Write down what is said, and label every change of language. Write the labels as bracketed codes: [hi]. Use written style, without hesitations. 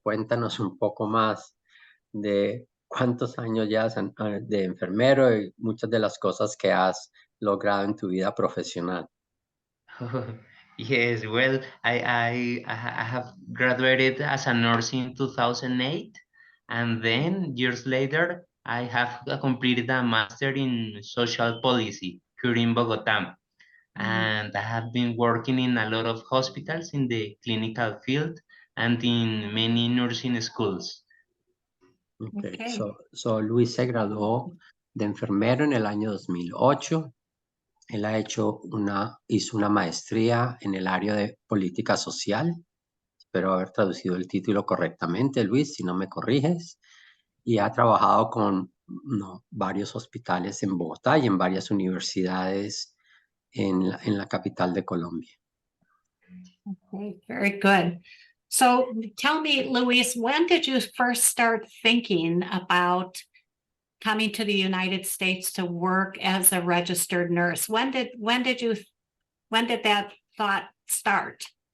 [es] Cuéntanos un poco más de cuántos años ya de enfermero y muchas de las cosas que has logrado en tu vida profesional. [en] Yes, well, I have graduated as a nurse in 2008, and then years later, I have completed a master in social policy here in Bogota. And I have been working in a lot of hospitals in the clinical field and in many nursing schools. Okay. Okay. [es] So Luis se graduó de enfermero en el año 2008. Él hizo una maestría en el área de política social. Espero haber traducido el título correctamente, Luis, si no me corriges. Y ha trabajado con varios hospitales en Bogotá y en varias universidades en la capital de Colombia. [en] Okay, very good. So tell me, Luis, when did you first start thinking about coming to the United States to work as a registered nurse? When did that thought start?